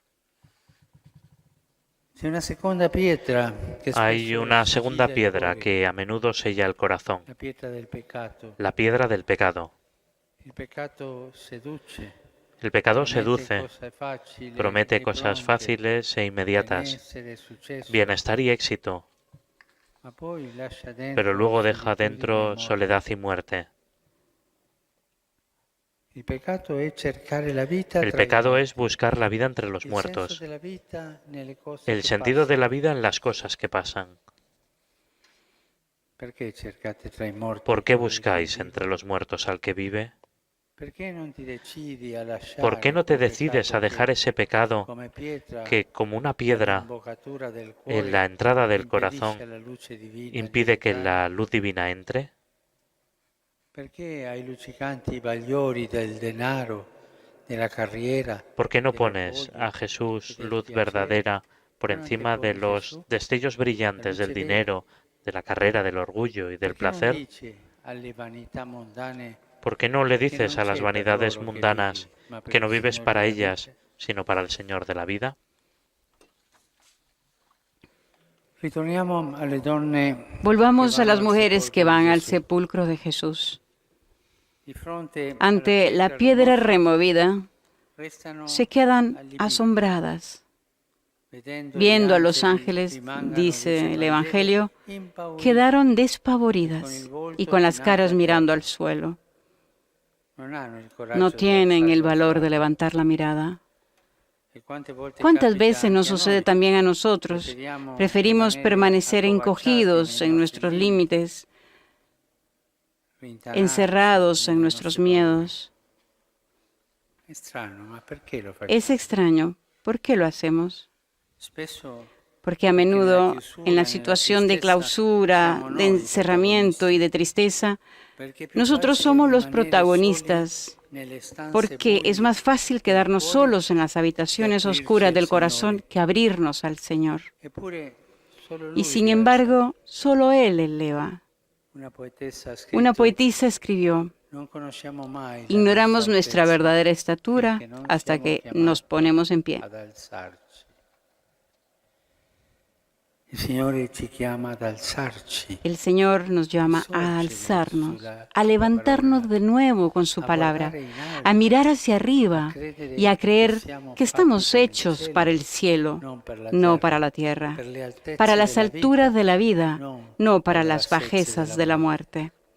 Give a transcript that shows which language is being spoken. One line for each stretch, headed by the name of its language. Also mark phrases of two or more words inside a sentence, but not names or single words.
Spanish: Hay una segunda piedra que a menudo sella el corazón, la piedra del pecado. El pecado seduce, promete cosas fáciles e inmediatas, bienestar y éxito, pero luego deja dentro soledad y muerte.
Italian: Il peccato è cercare la vita
Spanish: El
Italian: tra i
Spanish: pecado
Italian: morti.
Spanish: es buscar la vida entre los
Italian: Il senso
Spanish: muertos,
Italian: della vita nelle cose
Spanish: el
Italian: che
Spanish: sentido de la
Italian: passano.
Spanish: vida en las cosas que pasan.
Italian: Perché cercate tra i morti
Spanish: ¿Por qué
Italian: colui che
Spanish: buscáis
Italian: vive?
Spanish: entre los muertos al que vive?
Italian: Perché non ti decidi a
Spanish: ¿Por qué
Italian: lasciare
Spanish: no te
Italian: quel
Spanish: decides
Italian: peccato
Spanish: a dejar
Italian: che,
Spanish: ese pecado
Italian: come pietra
Spanish: que, como una piedra
Italian: all'imboccatura del
Spanish: en
Italian: cuore,
Spanish: la entrada del
Italian: impedisce
Spanish: corazón,
Italian: alla luce divina
Spanish: impide
Italian: di
Spanish: que
Italian: entrare?
Spanish: la luz divina entre?
Italian: Perché ai luccicanti bagliori del denaro, della carriera,
Spanish: ¿Por qué no pones
Italian: dell'orgoglio
Spanish: a
Italian: e
Spanish: Jesús,
Italian: del
Spanish: luz
Italian: piacere,
Spanish: verdadera, por
Italian: non
Spanish: encima de
Italian: anteponi
Spanish: los
Italian: Gesù?
Spanish: destellos
Italian: La
Spanish: brillantes del
Italian: luce vera.
Spanish: dinero, de la carrera, del orgullo y del
Italian: Perché non
Spanish: placer?
Italian: dice alle vanità mondane
Spanish: ¿Por qué no le
Italian: che
Spanish: dices
Italian: non
Spanish: a las
Italian: c'è per
Spanish: vanidades
Italian: loro che vivi,
Spanish: mundanas
Italian: ma per
Spanish: que
Italian: il
Spanish: no vives
Italian: Signore
Spanish: para
Italian: della
Spanish: ellas,
Italian: vita?
Spanish: sino para el Señor de la vida?
Italian: Ritorniamo alle donne che
Spanish: Volvamos a
Italian: vanno
Spanish: las
Italian: al
Spanish: mujeres que
Italian: sepolcro di
Spanish: van al
Italian: Gesù.
Spanish: sepulcro de Jesús.
Italian: Di fronte alla
Spanish: Ante la
Italian: pietra
Spanish: piedra
Italian: rimossa,
Spanish: removida,
Italian: restano
Spanish: se quedan
Italian: allibite.
Spanish: asombradas,
Italian: Vedendo gli
Spanish: viendo a los
Italian: angeli,
Spanish: ángeles,
Italian: rimangano,
Spanish: dice
Italian: dice il
Spanish: el
Italian: Vangelo,
Spanish: Evangelio,
Italian: impauriti
Spanish: quedaron
Italian: e con
Spanish: despavoridas
Italian: il
Spanish: y
Italian: volto
Spanish: con las
Italian: chinati
Spanish: caras
Italian: al
Spanish: mirando
Italian: terra.
Spanish: al suelo.
Italian: Non hanno il
Spanish: No
Italian: coraggio di
Spanish: tienen
Italian: alzare
Spanish: el
Italian: lo
Spanish: valor de
Italian: sguardo.
Spanish: levantar la mirada.
Italian: E quante volte
Spanish: ¿Cuántas
Italian: capita
Spanish: veces nos
Italian: anche a
Spanish: sucede
Italian: noi?
Spanish: también a nosotros? Preferimos permanecer encogidos en nuestros límites,
Italian: rintanarsi
Spanish: encerrados en
Italian: nelle
Spanish: nuestros
Italian: nostre paure.
Spanish: miedos.
Italian: È strano, ma perché lo facciamo?
Spanish: Es extraño. ¿Por qué lo hacemos?
Italian: Spesso
Spanish: Porque a
Italian: perché nella
Spanish: menudo
Italian: chiusura,
Spanish: en la
Italian: nella
Spanish: situación de
Italian: tristezza,
Spanish: clausura,
Italian: siamo
Spanish: de
Italian: noi i
Spanish: encerramiento y
Italian: protagonisti.
Spanish: de tristeza,
Italian: Perché è più
Spanish: nosotros
Italian: facile
Spanish: somos los
Italian: rimanere
Spanish: protagonistas,
Italian: soli nelle stanze
Spanish: porque es
Italian: buie
Spanish: más fácil
Italian: del
Spanish: quedarnos
Italian: cuore
Spanish: solos en las
Italian: che
Spanish: habitaciones
Italian: aprirci
Spanish: oscuras
Italian: al
Spanish: del corazón
Italian: Signore.
Spanish: que abrirnos al Señor.
Italian: Eppure solo
Spanish: Y
Italian: Lui
Spanish: sin
Italian: rialza.
Spanish: embargo, solo Él eleva.
Italian: Una poetessa ha
Spanish: Una
Italian: scritto:
Spanish: poetisa escribió:
Italian: non conosciamo mai la
Spanish: ignoramos
Italian: nostra
Spanish: nuestra
Italian: altezza
Spanish: verdadera estatura
Italian: finché non
Spanish: hasta
Italian: siamo
Spanish: que nos
Italian: chiamati
Spanish: ponemos en pie.
Italian: ad alzarci. Il Signore ci chiama ad alzarci,
Spanish: El Señor nos llama a alzarnos, a levantarnos de nuevo con su palabra, a mirar hacia arriba y a creer que estamos hechos para el cielo, no para la tierra, para las alturas de la vida, no para las bajezas de la muerte.